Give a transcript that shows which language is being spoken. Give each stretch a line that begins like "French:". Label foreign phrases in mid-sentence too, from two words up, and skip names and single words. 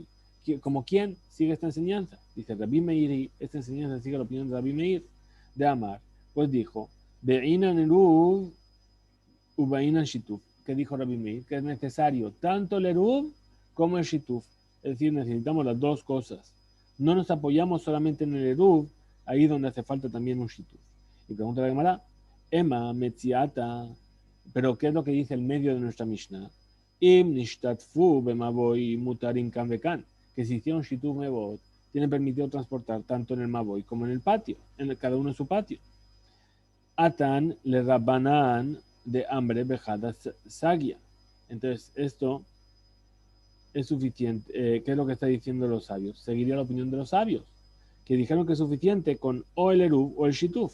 Spanish: ¿Como quién sigue esta enseñanza? Dice Rabbi Meir, esta enseñanza sigue la opinión de Rabbi Meir de Amar, pues dijo,
Aramaic: בעינן עירוב ובעינן שיתוף,
Spanish: que dijo Rabbi Meir, que es necesario tanto el Eruv como el Shituf, es decir, necesitamos las dos cosas. No nos apoyamos solamente en el Eruv, ahí donde hace falta también un Shituf. Y pregunta la Gemara,
Aramaic: אימא מציעתא,
Spanish: pero ¿qué es lo que dice el medio de nuestra Mishnah?
Hebrew: אם נשתתפו במבוי מותרים כאן וכאן,
Spanish: que si hicieron
Hebrew: שיתוף מבואות,
Spanish: tienen permitido transportar tanto en el Mavoy como en el patio, cada uno en su patio.
Aramaic: אתאן לרבנן דאמרי בחדא סגיא.
Spanish: Entonces, esto es suficiente. ¿Qué es lo que está diciendo los sabios? Seguiría la opinión de los sabios, que dijeron que es suficiente con o el eruv o el shituf.